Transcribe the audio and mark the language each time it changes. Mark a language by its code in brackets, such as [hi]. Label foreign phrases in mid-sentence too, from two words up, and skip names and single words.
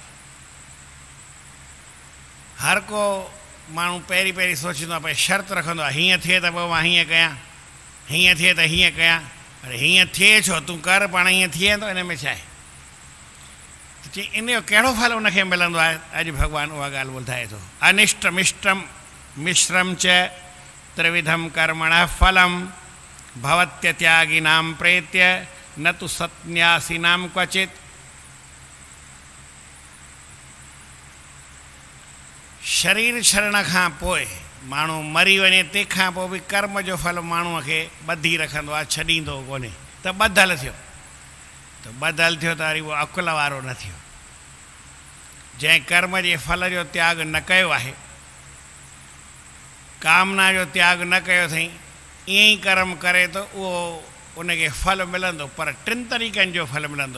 [sd] हर को माण्हू पहिरीं पहिरीं सोचींदो आहे, भई शर्त रखंदो आहे, हीअं थिए त पोइ मां हीअं कयां, हीअं थिए त हीअं कयां। अरे हीअं थिए छो? तूं कर, पाण हीअं थी वेंदो। इन में छा आहे? चई इन जो कहिड़ो फल उनखे मिलंदो आहे? अॼु भॻवानु उहा ॻाल्हि ॿुधाए थो। [sa] अनिष्टम इष्टम मिश्रम च त्रिविधम कर्मणः फलम भवत्य त्यागिनां प्रेत्य न तु सन्यासिनां क्वचित्। [sd] शरीर छॾण खां पोइ माण्हू मरी वञे, तंहिंखां पोइ बि कर्म जो फल माण्हूअ खे ॿधी रखंदो आहे, छॾींदो कोन्हे। त ॿधल थियो त वरी उहो अकुल वारो न थियो। जंहिं कर्म जे फल जो त्याग न कयो आहे, कामना जो त्याग न कयो अथई, ईअं ई कर्म करे थो, उहो उनखे फल मिलंदो, पर टिनि तरीक़नि जो फल मिलंदो।